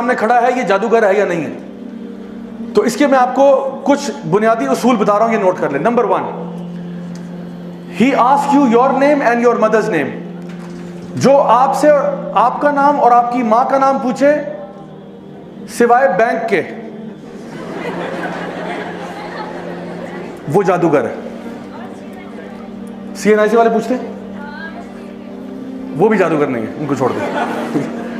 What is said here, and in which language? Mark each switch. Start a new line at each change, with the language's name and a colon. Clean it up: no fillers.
Urdu: سامنے کھڑا ہے یہ جادوگر ہے یا نہیں ہے. تو اس کے میں آپ کو کچھ بنیادی اصول بتا رہا ہوں, یہ نوٹ کر لیں.
English: Number 1, he asks you your name and your mother's name.
Urdu: جو آپ سے آپ کا نام اور آپ کی ماں کا نام پوچھے سوائے بینک کے, وہ جادوگر ہے. سی این آئی سی والے پوچھتے ہیں, وہ بھی جادوگر نہیں ہے, ان کو چھوڑ دیں.